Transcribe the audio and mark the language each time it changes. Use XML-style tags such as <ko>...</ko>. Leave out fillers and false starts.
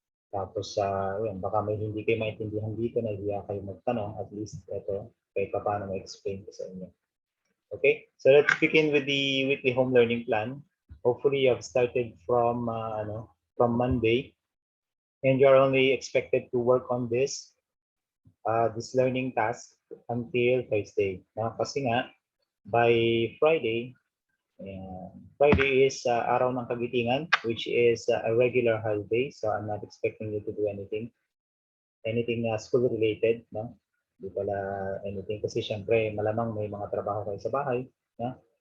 <tl>Tapos, yun, baka may hindi kayo maintindihan dito na hindi kayo magtanong, at least ito, kahit pa paano ma-explain ko sa inyo.</tl> <en>Okay, so let's begin with the weekly home learning plan. Hopefully, you have started from from Monday, and you are only expected to work on this learning task until Thursday.</en> <tl>Kasi nga</tl> <en>by Friday, Friday is</en> <tl>araw ng kagitingan,</tl> <en>which is a regular holiday. So I'm not expecting you to do anything school related, no?</en> <tl>Hindi pala anything kasi syempre malamang may mga trabaho kayo sa bahay, no?</tl>